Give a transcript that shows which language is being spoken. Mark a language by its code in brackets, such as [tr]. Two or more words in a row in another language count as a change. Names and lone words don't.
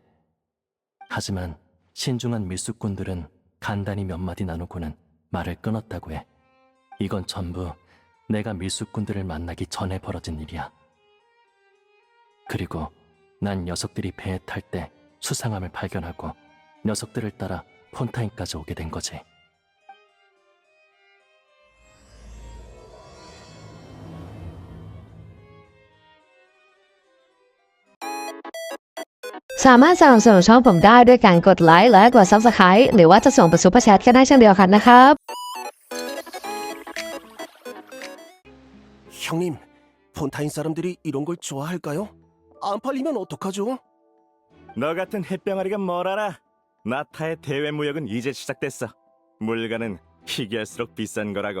[ko] 하지만 신중한 밀수꾼들은 간단히 몇 마디 나누고는 말을 끊었다고 해. 이건 전부 내가 밀수꾼들을 만나기 전에 벌어진 일이야. 그리고 난 녀석들이 배에 탈 때 수상함을 발견하고 녀석들을 따라 폰타인까지 오게 된 거지. [th] Samahan สนับสนุนช่องผมได้ด้วยการกดไลค์และกด Subscribe หรือว่าจะส่งเป็นซุปเปอร์แชทก็ได้เช่นเดียวกันนะครับ [ko] 형님, 폰타인 사람들이 이런 걸 좋아할까요? 안 팔리면 어떡하죠? 너 같은 햇병아리가 뭘 알아? 나타의 대외 무역은 이제 시작됐어. 물건은 희귀할수록 비싼 거라고.